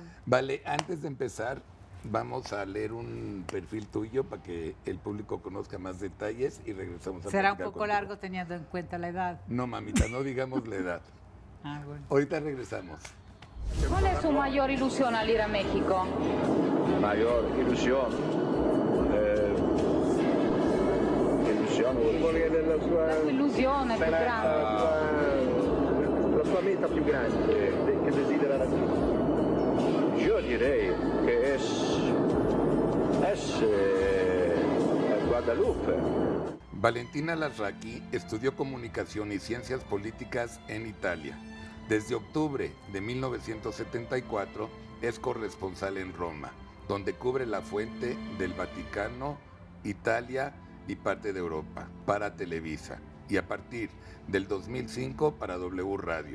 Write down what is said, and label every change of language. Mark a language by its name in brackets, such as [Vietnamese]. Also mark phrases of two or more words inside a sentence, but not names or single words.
[Spanish] Vale, antes de empezar, vamos a leer un perfil tuyo para que el público conozca más detalles y regresamos a Será un platicar poco contigo. largo teniendo en cuenta la edad. No, mamita, no digamos la edad. Bueno. Ahorita regresamos. ¿Cuál es su mayor ilusión al ir a México? [Italian] Mayor ilusione. Ilusione vuol dire La sua illusione più grande. la sua meta più grande che desidera raggiungere. Io direi che es Guadalupe. [Spanish] Valentina Alarraqui estudió comunicación y ciencias políticas en Italia. Desde octubre de 1974 es corresponsal en Roma, donde cubre la fuente del Vaticano, Italia y parte de Europa para Televisa, y a partir del 2005 para W Radio.